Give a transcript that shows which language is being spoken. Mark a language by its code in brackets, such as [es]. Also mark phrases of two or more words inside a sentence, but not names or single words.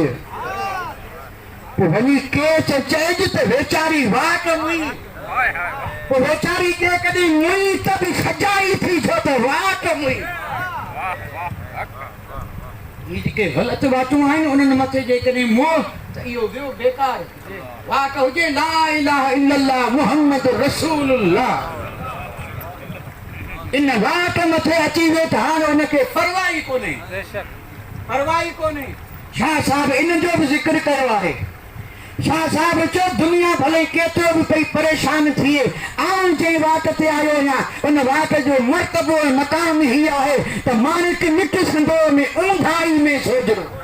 [sd] पोइ वञी केच चइज त वेचारी वाट मुई, पोइ वेचारी जेकॾहिं मुई त बि सजाई थी छो त वाट मुई। ये जेके ग़लत बातूं आहिनि उन्हनि मथे जेकॾहिं मोह त इहो वियो बेकार वाट हुजे [ar] لا إله إلا الله محمد رسول الله [sd] इन वाट मथे अची वियो त हाणे हुनखे परवाह ई कोन्हे परवाह ई कोन्हे शाह साहब इन जो बि ज़िक्र कयो आहे शाह साहब चयो दुनिया भले केतिरो बि पई परेशान थिए आऊं जंहिं वाट ते आयो आहियां उन वाट जो मर्तबो ऐं मक़ाम ही आहे त मालिक मिट संदो में ऊंधाई में सोजरो